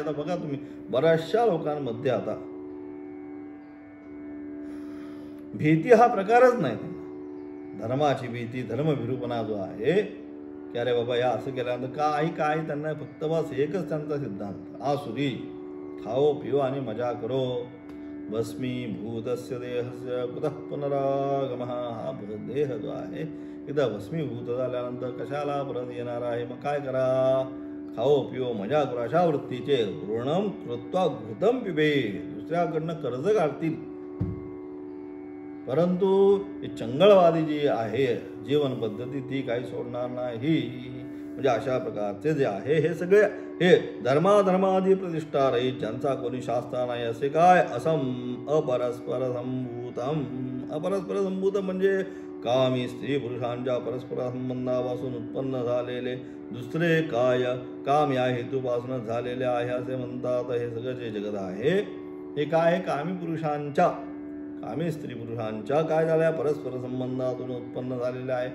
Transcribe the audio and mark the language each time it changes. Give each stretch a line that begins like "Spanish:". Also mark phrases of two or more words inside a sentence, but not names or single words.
Marathi: आता बघा तुम्ही बऱ्याचशा लोकांमध्ये आता भीती हा प्रकारच नाही त्यांना. धर्माची भीती धर्मभिरूपणा जो आहे की अरे बाबा या असं केल्यानंतर काही त्यांना फक्त बस एकच त्यांचा सिद्धांत आसुरी
Hindi: खाओ पिओ
Marathi: आणि
Hindi: मजा करो.
Sanskrit: भस्मी भूतस्य देहस्य कुतः पुनरागमः.
Marathi: हा देह जो आहे एकदा भस्मीभूत झाल्यानंतर कशाला परत येणार आहे. मग काय करा
Hindi: खाओ पिओ मजा करो.
Marathi: अशा वृत्तीचे
Sanskrit: ऋणम कृत्वा घृतम पिबे.
Marathi: दुसऱ्याकडनं कर्ज काढतील परंतु ही चंगळवादी जी आहे जीवन पद्धती ती काही सोडणार नाही. म्हणजे अशा प्रकारचे जे आहे हे सगळे हे धर्माधर्मादी प्रतिष्ठा रहित ज्यांचा कोणी शास्त्र नाही असे काय
Sanskrit: असम अपरस्पर संभूतम. अपरस्पर संभूत
Marathi: म्हणजे कामी स्त्री पुरुषांच्या परस्पर संबंधापासून उत्पन्न झालेले दुसरे काय काम या हेतूपासून झालेले आहे असे म्हणतात. हे सगळं जे जगत आहे हे काय कामी पुरुषांच्या कामी स्त्री पुरुषांच्या काय झाल्या परस्पर संबंधातून उत्पन्न झालेले आहे.